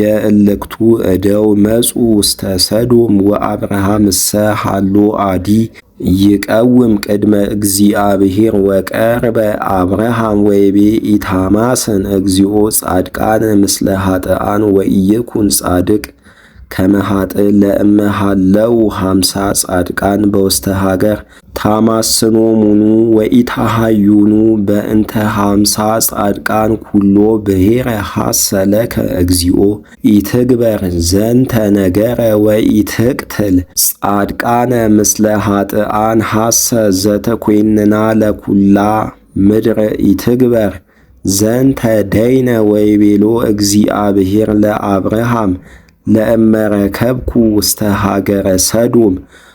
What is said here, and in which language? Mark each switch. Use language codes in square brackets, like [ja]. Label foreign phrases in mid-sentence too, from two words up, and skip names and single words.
[gez] እልክቱ እደው መጹ ውስተ ሰዶም ወአብርሃምሰ ሃሎ አዲ ይቀውም ቅድመ እግዚአብሔር ወቀርበ አብርሃም ወይቤ ኢታማስን እግዚኦ ጻድቃን ምስለ ኃጥኣን ወኢይኩን ጻድቅ ከመ ኃጥእ ለእመ ሃለው 50 ጻድቃን በውስተ ሀገር ታማስኖሙኑ ወኢታሃዩኑ በእንተ 50 ጻድቃን ኩሎ ብሔረ ሐሰለከ እግዚኦ ኢትግበር ዘንተ ነገረ ወኢትቅትል ጻድቃነ ምስለ ኃጥኣን ሐሰ ዘተኰንና ለኵላ ምድር ኢትግበር ዘንተ ደይነ ወይቤሎ እግዚአብሔር ለአብርሃም ለእመ ረከብኩ ውስተ ሀገረ ሰዶም